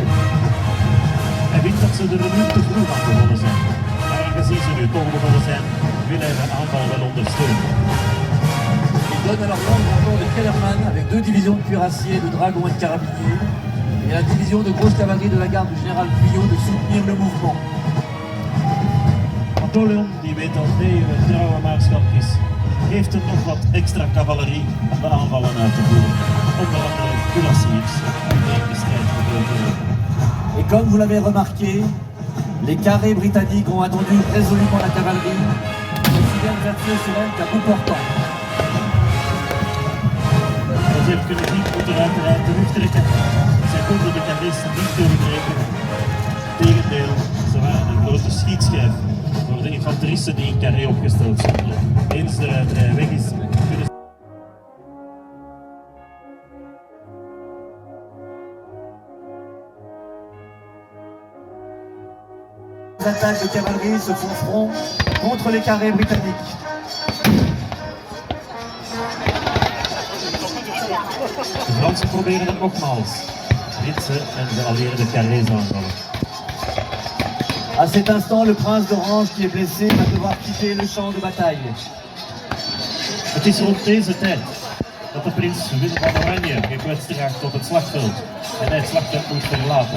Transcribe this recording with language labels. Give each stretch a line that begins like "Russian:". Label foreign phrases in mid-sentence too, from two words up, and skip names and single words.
Dutch: Hij vindt dat ze er nu te vroeg aan begonnen zijn. Maar aangezien ze nu toch begonnen zijn, wil hij de aanval wel ondersteunen.
French: Il donne alors l'ordre au corps de Kellerman avec 2 divisions de cuirassiers, de dragons et de carabiniers et la division de grosse cavalerie de la garde du général Guyot de soutenir le mouvement.
Dutch: Napoleon, die weet dat hij een trouwe maarschalk is, heeft er nog wat extra cavalerie om de aanvallen uit te voeren. Onder andere cuirassiers die in de strijd gedeeld worden.
French: Et comme vous l'avez remarqué, les carrés britanniques ont attendu résolument la cavalerie, aussi bien versée sur elle qu'à bout portant.
Dutch: Zoals je hebt kunnen zien, moeten we uiteraard terugtrekken. Zij konden de carristen niet doorbreken. Tegendeel, ze waren een grote schietschijf voor de infanteristen die in carré opgesteld stonden. Eens de ruiterij weg is, kunnen
French: Les attaques de cavalerie se font front contre les carrés britanniques.
Dutch: De Fransen proberen het nogmaals. Britse en geallieerde carrés aanvallen.
French: À cet instant, le prince d'Orange qui est blessé va devoir quitter le champ de bataille.
Dutch: Het is rond deze tijd dat de prins Willem van Oranje gekwetst raakt op het slagveld en hij het slagveld moet verlaten.